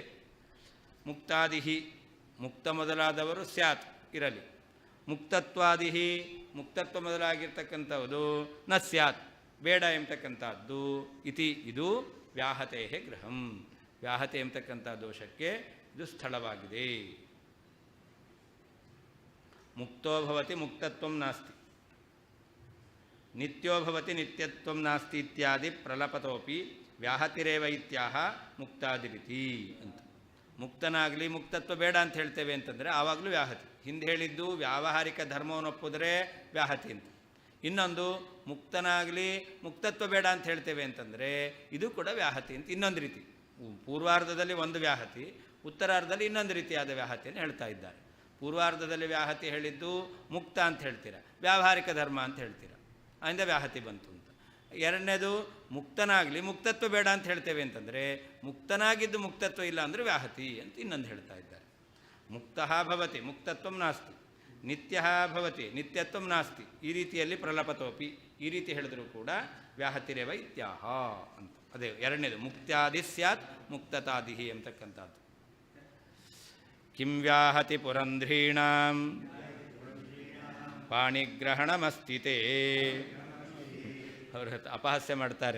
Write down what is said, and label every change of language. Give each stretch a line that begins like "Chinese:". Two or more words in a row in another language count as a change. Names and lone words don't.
Kannada: ಮುಕ್ತಾದಿಹಿ, ಮುಕ್ತ ಮೊದಲಾದವರು ಸ್ಯಾತ್ ಇರಲಿ, ಮುಕ್ತತ್ವಾದಿಹಿ ಮುಕ್ತತ್ವ ಮೊದಲಾಗಿರ್ತಕ್ಕಂಥದ್ದು
Sanskrit: ನ ಸ್ಯಾತ್
Kannada: ಬೇಡ ಎಂಬತಕ್ಕಂಥದ್ದು ಇತಿ ಇದು
Sanskrit: ವ್ಯಾಹತೆ ಗೃಹಂ,
Kannada: ವ್ಯಾಹತೆ ಎಂಬತಕ್ಕಂಥ ದೋಷಕ್ಕೆ ಇದು ಸ್ಥಳವಾಗಿದೆ.
Sanskrit: ಮುಕ್ತೋ ಭವತಿ ಮುಕ್ತತ್ವಂ ನಾಸ್ತಿ, ನಿತ್ಯೋ ಭವತಿ ನಿತ್ಯತ್ವಂ ನಾಸ್ತಿ ಇತ್ಯಾದಿ ಪ್ರಲಪತೋಪಿ ವ್ಯಾಹತಿರೇವ ಇತ್ಯಾಹ ಮುಕ್ತಾದಿರಿತಿ ಅಂತ.
Kannada: ಮುಕ್ತನಾಗಲಿ ಮುಕ್ತತ್ವ ಬೇಡ ಅಂತ ಹೇಳ್ತೇವೆ ಅಂತಂದರೆ ಆವಾಗಲೂ ವ್ಯಾಹತಿ. ಹಿಂದೆ ಹೇಳಿದ್ದು ವ್ಯಾವಹಾರಿಕ ಧರ್ಮವನ್ನು ಒಪ್ಪಿದ್ರೆ ವ್ಯಾಹತಿ ಅಂತ. ಇನ್ನೊಂದು ಮುಕ್ತನಾಗಲಿ ಮುಕ್ತತ್ವ ಬೇಡ ಅಂತ ಹೇಳ್ತೇವೆ ಅಂತಂದರೆ ಇದು ಕೂಡ ವ್ಯಾಹತಿ ಅಂತ ಇನ್ನೊಂದು ರೀತಿ. ಪೂರ್ವಾರ್ಧದಲ್ಲಿ ಒಂದು ವ್ಯಾಹತಿ, ಉತ್ತರಾರ್ಧದಲ್ಲಿ ಇನ್ನೊಂದು ರೀತಿಯಾದ ವ್ಯಾಹತಿಯನ್ನು ಹೇಳ್ತಾ ಇದ್ದಾರೆ. ಪೂರ್ವಾರ್ಧದಲ್ಲಿ ವ್ಯಾಹತಿ ಹೇಳಿದ್ದು ಮುಕ್ತ ಅಂತ ಹೇಳ್ತೀರ, ವ್ಯಾವಹಾರಿಕ ಧರ್ಮ ಅಂತ ಹೇಳ್ತೀರ, ಅದರಿಂದ ವ್ಯಾಹತಿ ಬಂತು ಅಂತ. ಎರಡನೇದು ಮುಕ್ತನಾಗಲಿ ಮುಕ್ತತ್ವ ಬೇಡ ಅಂತ ಹೇಳ್ತೇವೆ ಅಂತಂದರೆ ಮುಕ್ತನಾಗಿದ್ದು ಮುಕ್ತತ್ವ ಇಲ್ಲ ಅಂದರೆ ವ್ಯಾಹತಿ ಅಂತ ಇನ್ನೊಂದು ಹೇಳ್ತಾ ಇದ್ದಾರೆ.
Sanskrit: ಮುಕ್ತಃ ಭವತಿ ಮುಕ್ತತ್ವಂ ನಾಸ್ತಿ, ನಿತ್ಯ ಭವತಿ ನಿತ್ಯತ್ವಂ ನಾಸ್ತಿ,
Kannada: ಈ ರೀತಿಯಲ್ಲಿ ಪ್ರಲಪತೋಪಿ ಈ ರೀತಿ ಹೇಳಿದರೂ ಕೂಡ
Sanskrit: ವ್ಯಾಹತಿರೇವ ಇತ್ಯಾಹ
Kannada: ಅಂತ. ಅದೇ ಎರಡನೇದು
Sanskrit: ಮುಕ್ತ್ಯಾದಿ ಸ್ಯಾತ್ ಮುಕ್ತತಾದಿಹಿ
Kannada: ಅಂತಕ್ಕಂಥದ್ದು.
Sanskrit: ಕಿಂ ವ್ಯಾಹತಿ ಪುರಂಧ್ರೀಣಾಂ ಪಾಣಿಗ್ರಹಣಮಸ್ತಿತೇ,
Kannada: ಅವರು ಅಪಹಾಸ್ಯ ಮಾಡ್ತಾರೆ.